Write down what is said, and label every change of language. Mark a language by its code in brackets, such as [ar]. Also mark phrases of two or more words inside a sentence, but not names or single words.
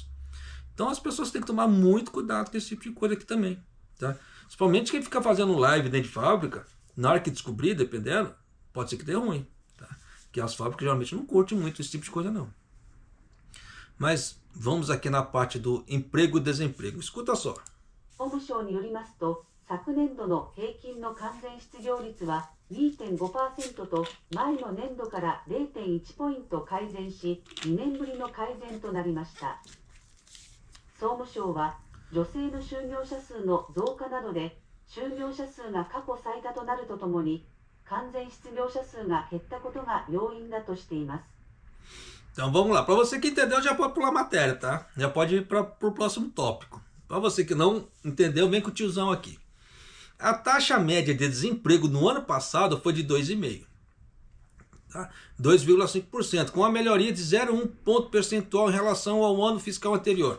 [pt] Então as pessoas têm que tomar muito cuidado com esse tipo de coisa aqui também. Tá? Principalmente quem fica fazendo live dentro de fábrica, na hora que descobrir, dependendo, pode ser que dê ruim. Tá? Porque as fábricas geralmente não curtem muito esse tipo de coisa não. Mas vamos aqui na parte do emprego e desemprego. Escuta só. [ja] 総務省によりますと、昨年度の平均の完全失業率は 2.5% と前の年度から 0.1 ポイント改善し、2年ぶりの改善となりました。総務省は女性の就業者数の増加などで就業者数が過去最多となるとともに完全失業者数が減ったことが要因だとしています。 [pt] Então vamos lá. Para você que entendeu, já pode pular a matéria, tá? Já pode ir para o próximo tópico. Para você que não entendeu, vem com o tiozão aqui. A taxa média de desemprego no ano passado foi de 2,5%. Tá? 2,5%, com uma melhoria de 0,1 ponto percentual em relação ao ano fiscal anterior.